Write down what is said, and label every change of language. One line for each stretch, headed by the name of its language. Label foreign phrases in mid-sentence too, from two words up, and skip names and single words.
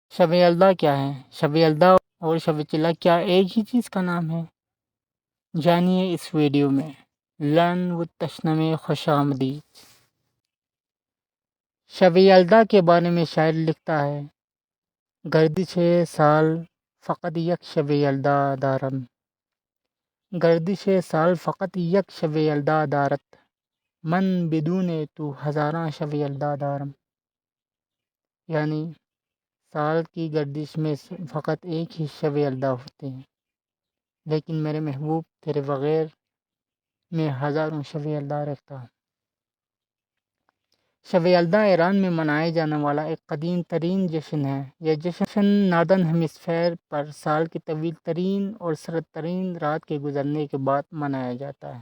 Urdu: شب یلدا کیا ہے؟ شب یلدا اور شب چلا کیا ایک ہی چیز کا نام ہے؟ جانیے اس ویڈیو میں۔ لرن وتھ تشنم خوش آمدید۔ شب یلدا کے بارے میں شاعر لکھتا ہے:
Persian: گردش سال فقط یک شب یلدا دارم، گردش سال فقط یک شب یلدا دارت، من بدون تو ہزاراں شب یلدا دارم۔
Urdu: یعنی سال کی گردش میں فقط ایک ہی شب یلدا ہوتے ہیں، لیکن میرے محبوب تیرے بغیر میں ہزاروں شب یلدا رکھتا ہوں۔ شب یلدا ایران میں منائے جانے والا ایک قدیم ترین جشن ہے۔ یہ جشن
English: northern hemisphere
Urdu: پر سال کی طویل ترین اور سرد ترین رات کے گزرنے کے بعد منایا جاتا ہے۔